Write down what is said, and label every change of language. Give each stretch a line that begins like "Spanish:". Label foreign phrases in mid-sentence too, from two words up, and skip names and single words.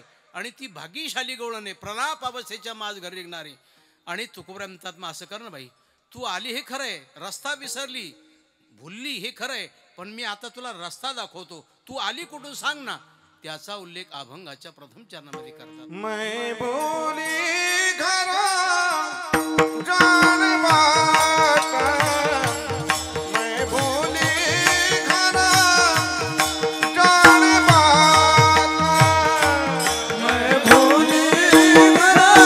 Marathi: आणि ती भाग्यशाली गवळण आहे, प्रलाप अवस्थेच्या माज घरी निघणारी. आणि तुकोबरा म्हणतात मग असं कर ना बाई, तू आली हे खरंय, रस्ता विसरली, भुलली हे खरंय, पण मी आता तुला रस्ता दाखवतो. तू आली कुठून सांग ना. त्याचा उल्लेख अभंगाच्या प्रथम चरणामध्ये करतात.
Hindi: मैं भूली घर जान बाट, मैं भूली घर जान बाट, मैं भूली घर